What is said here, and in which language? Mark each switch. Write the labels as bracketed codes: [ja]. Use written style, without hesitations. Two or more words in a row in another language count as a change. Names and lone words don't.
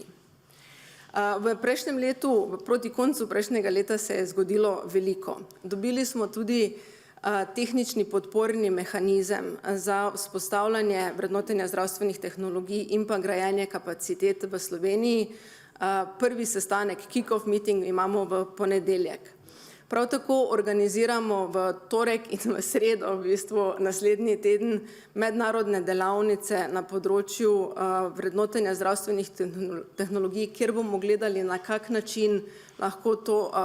[sl] V prejšnjem letu, proti koncu prejšnjega leta se je zgodilo veliko. Dobili smo tudi tehnični podporni mehanizem za vzpostavljanje vrednotenja zdravstvenih tehnologij in pa grajenje kapacitet v Sloveniji. Prvi sestanek, [en] kick-off meeting, [sl] imamo v ponedeljek. Prav tako organiziramo v torek in v sredo, v bistvu naslednji teden, mednarodne delavnice na področju vrednotenja zdravstvenih tehnologij, kjer bomo gledali, na kak način lahko to